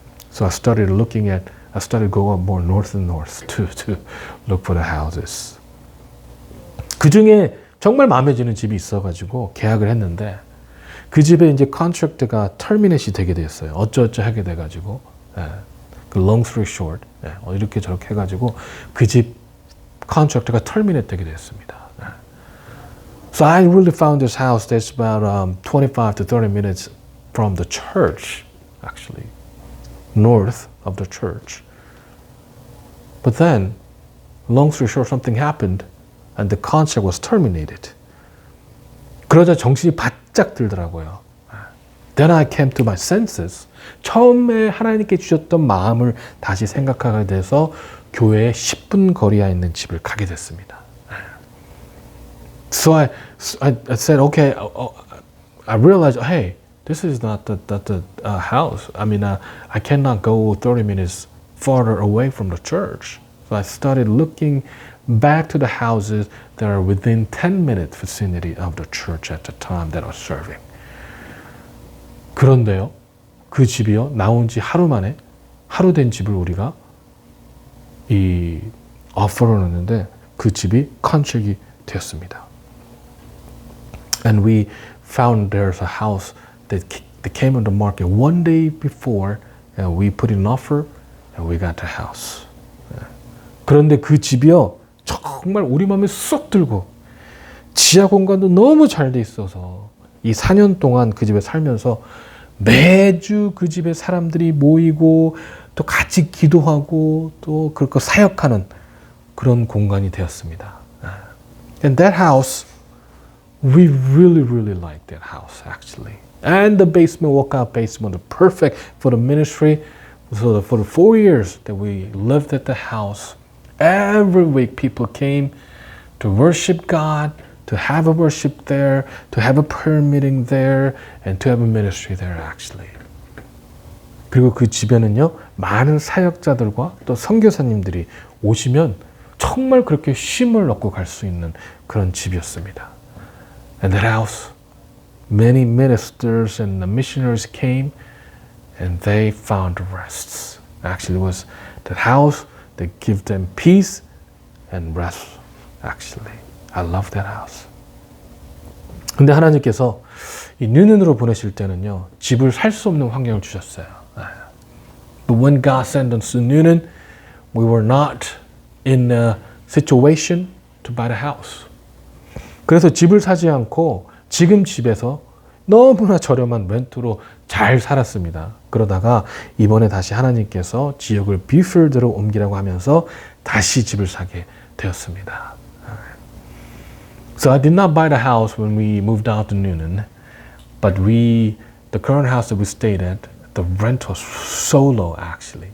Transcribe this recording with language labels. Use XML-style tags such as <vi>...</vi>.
<en>So I started going up more north and north to look for the houses.</en> <ko>그 중에 정말 마음에 드는 집이 있어가지고 계약을 했는데, 그 집에 이제 컨트랙트가 터미네이션이 되게 됐어요. 어쩌어쩌 하게 돼가지고, 그</ko> <en>long story short,</en> <ko>이렇게 저렇게 해가지고 그 집 컨트랙트가 터미네이트 되게 됐습니다.</ko> <en>So I really found this house that's about 25 to 30 minutes from the church, actually, north of the church. But then, long story short, something happened and the contract was terminated.</en> <ko>그러자 정신이 바짝 들더라고요.</ko> <en>Then I came to my senses.</en> <ko>처음에 하나님께 주셨던 마음을 다시 생각하게 돼서 교회에 10분 거리에 있는 집을 가게 됐습니다.</ko> <en>So I said, okay, I realized, hey, this is not the house. I mean, I cannot go 30 minutes farther away from the church. So I started looking back to the houses that are within 10-minute vicinity of the church at the time that I was serving.</en> <ko>그런데요, 그 집이요, 나온 지 하루 만에, 하루 된 집을 우리가 이 오퍼를 넣었는데 그 집이 컨트랙이 되었습니다.</ko> <en>And we found there's a house that came on the market one day before, and we put in an offer and we got the house.</en> <ko>그런데 그 집이요, 정말 우리 마음에 쏙 들고 지하 공간도 너무 잘 돼 있어서 이 4년 동안 그 집에 살면서 매주 그 집에 사람들이 모이고 또 같이 기도하고 또 그렇게 사역하는 그런 공간이 되었습니다.</ko> <en>And that house, we really liked that house actually. And the basement, walkout basement, was perfect for the ministry. So for the 4 years that we lived at the house, every week people came to worship God, to have a worship there, to have a prayer meeting there, and to have a ministry there actually.</en> <ko>그리고 그 집에는요, 많은 사역자들과 또 선교사님들이 오시면 정말 그렇게 쉼을 얻고 갈 수 있는 그런 집이었습니다.</ko> <en>And that house, many ministers and missionaries came and they found rest. Actually, it was that house that gave them peace and rest. Actually, I love that house.</en> <ko>근데 하나님께서 이 뉴는으로 보내실 때는요, 집을 살 수 없는 환경을 주셨어요.</ko> <en>But when God sent us to Newnan, we were not in a situation to buy the house.</en> <ko>그래서 집을 사지 않고 지금 집에서 너무나 저렴한 렌트로 잘 살았습니다. 그러다가 이번에 다시 하나님께서 지역을 비필드로 옮기라고 하면서 다시 집을 사게 되었습니다.</ko> <en>So I did not buy the house when we moved out to Noonan, but the current house that we stayed at, the rent was so low actually.</en>